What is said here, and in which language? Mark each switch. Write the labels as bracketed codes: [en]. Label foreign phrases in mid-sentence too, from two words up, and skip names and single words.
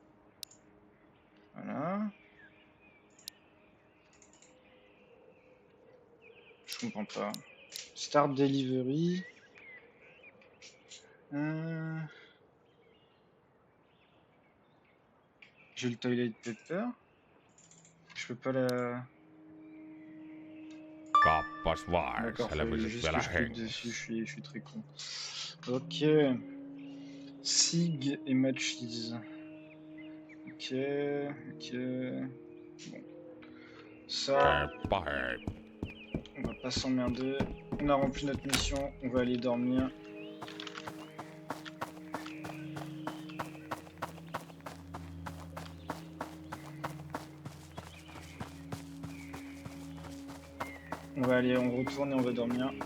[fr] Voilà. Je comprends pas. [en] Start delivery. [fr] J'ai le [en] toilet paper. [fr] Je peux pas la... [fi] Kaappas vaan, [fr] D'accord, faut [fi] selvisit [fr] juste que [fi] vielä [fr] je clique dessus, [fi] hengissä. [fr] je suis très con. Ok. Sig et matches. Ok, ok. Bon. Ça, [fi] Heippa hei. [fr] on va pas s'emmerder. On a rempli notre mission, on va aller dormir. On va aller, on retourne et on va dormir.